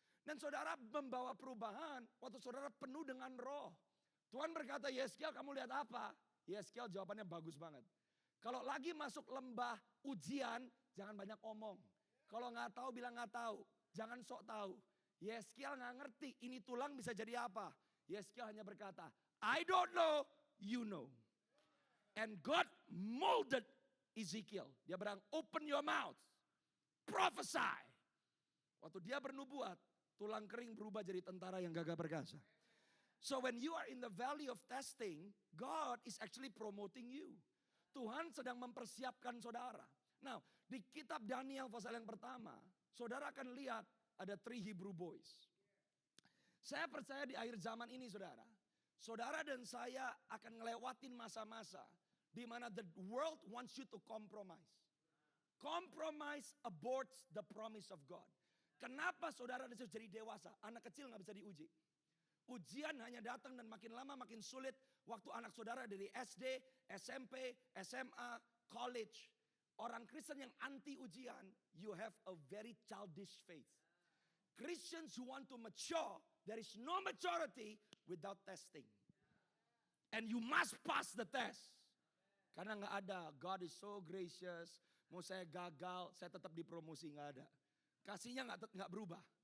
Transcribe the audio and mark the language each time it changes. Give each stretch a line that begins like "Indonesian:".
Indonesian: Dan saudara membawa perubahan waktu saudara penuh dengan roh. Tuhan berkata, Yeskiel kamu lihat apa? Yeskiel jawabannya bagus banget. Kalau lagi masuk lembah ujian, jangan banyak omong. Kalau gak tahu bilang gak tahu. Jangan sok tahu. Yeskiel gak ngerti ini tulang bisa jadi apa. Yeskiel hanya berkata,
English: I don't know, you know. And God molded Ezekiel.
Indonesian: Dia bilang,
English: open your mouth. Prophesy.
Indonesian: Waktu dia bernubuat, tulang kering berubah jadi tentara yang gagah perkasa.
English: So when you are in the valley of testing, God is actually promoting you.
Indonesian: Tuhan sedang mempersiapkan saudara. Nah, di kitab Daniel pasal yang pertama, saudara akan lihat ada 3 Hebrew boys. Saya percaya di akhir zaman ini saudara, Saudara dan saya akan ngelewatin masa-masa di mana
English: the world wants you to compromise. Compromise aborts the promise of God.
Indonesian: Kenapa saudara dan saya jadi dewasa? Anak kecil gak bisa diuji. Ujian hanya datang dan makin lama makin sulit. Waktu anak saudara dari SD, SMP, SMA, college. Orang Kristen yang anti ujian,
English: you have a very childish faith. Christians who want to mature, there is no maturity without testing. And you must pass the test.
Indonesian: Karena gak ada,
English: God is so gracious.
Indonesian: Mau saya gagal, saya tetap dipromosi, gak ada. Kasihnya gak berubah.